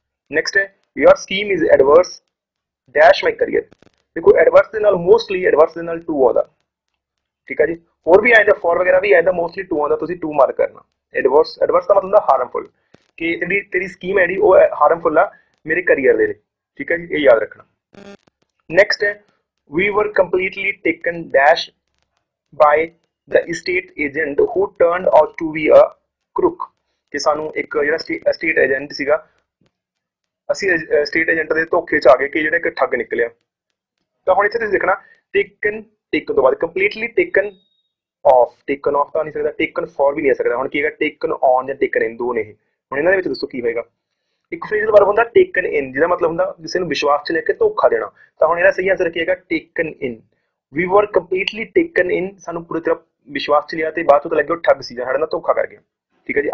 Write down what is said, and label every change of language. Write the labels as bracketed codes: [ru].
[en] Next ਹੈ your scheme is adverse dash my career. [pa] ਦੇਖੋ adverse ਦੇ ਨਾਲ ਮੋਸਟਲੀ ਐਡਵਰਸ ਦੇ ਨਾਲ ਟੂ ਆਉਂਦਾ, ਠੀਕ ਹੈ ਜੀ, ਹੋਰ ਵੀ ਆਏਗਾ ਫੋਰ ਵਗੈਰਾ ਵੀ ਆਏਗਾ, ਮੋਸਟਲੀ ਟੂ ਆਉਂਦਾ, ਤੁਸੀਂ ਟੂ ਮਾਰਕ ਕਰਨਾ। ਐਡਵਰਸ, ਐਡਵਰਸ ਦਾ ਮਤਲਬ ਹੁੰਦਾ ਹਾਰਮਫੁਲ, ਕਿ ਜਿਹੜੀ ਤੇਰੀ ਸਕੀਮ ਹੈ ਜਿਹੜੀ ਉਹ ਹਾਰਮਫੁਲ ਆ ਮੇਰੇ ਕਰੀਅਰ ਦੇ ਲਈ, ਠੀਕ ਹੈ ਜੀ, ਇਹ ਯਾਦ ਰੱਖਣਾ। ਨੈਕਸਟ ਹੈ [en] we were completely taken dash by the estate agent who turned out to be a crook, [pa] ਕਿ ਸਾਨੂੰ ਇੱਕ ਜਿਹੜਾ estate agent ਸੀਗਾ, ਅਸੀਂ estate agent ਦੇ ਧੋਖੇ ਚ ਆ ਗਏ ਕਿ ਜਿਹੜਾ ਇੱਕ ਠੱਗ ਨਿਕਲਿਆ। ਤਾਂ ਹੁਣ ਇੱਥੇ ਤੁਸੀਂ ਦੇਖਣਾ ਟੇਕਨ, ਟੇਕਨ ਤੋਂ ਬਾਅਦ completely taken of, taken of ਤਾਂ ਨਹੀਂ ਸਕਦਾ, ਟੇਕਨ ਫॉर ਵੀ ਨਹੀਂ ਆ ਸਕਦਾ। ਹੁਣ ਕੀ ਹੈਗਾ ਟੇਕਨ ਔਨ ਜਾਂ ਟੇਕਨ ਇਨ, ਦੋ ਨੇ ਇਹ। ਹੁਣ ਇਹਨਾਂ ਦੇ ਵਿੱਚ ਦੱਸੋ ਕੀ ਹੋਏਗਾ। ਇੱਕ ਫਰੇਜ਼ਲ ਵਰਬ ਹੁੰਦਾ ਟੇਕਨ ਇਨ, ਜਿਹਦਾ ਮਤਲਬ ਹੁੰਦਾ ਕਿਸੇ ਨੂੰ ਵਿਸ਼ਵਾਸ ਚ ਲੈ ਕੇ ਧੋਖਾ ਦੇਣਾ। ਤਾਂ ਹੁਣ ਇਹਦਾ ਸਹੀ ਆਂਸਰ ਕੀ ਹੈਗਾ ਟੇਕਨ ਇਨ। [en] we were completely taken in, [pa] ਸਾਨੂੰ ਪੂਰੀ ਤਰ੍ਹਾਂ ਵਿਸ਼ਵਾਸ ਚ ਲਿਆ ਤੇ ਬਾਅਦ ਤੋਂ ਲੱਗੇ ਉਹ ਠੱਗ ਸੀ, ਸਾਡੇ ਨਾਲ ਧੋਖਾ ਕਰ ਗਿਆ, ਠੀਕ ਹੈ ਜੀ।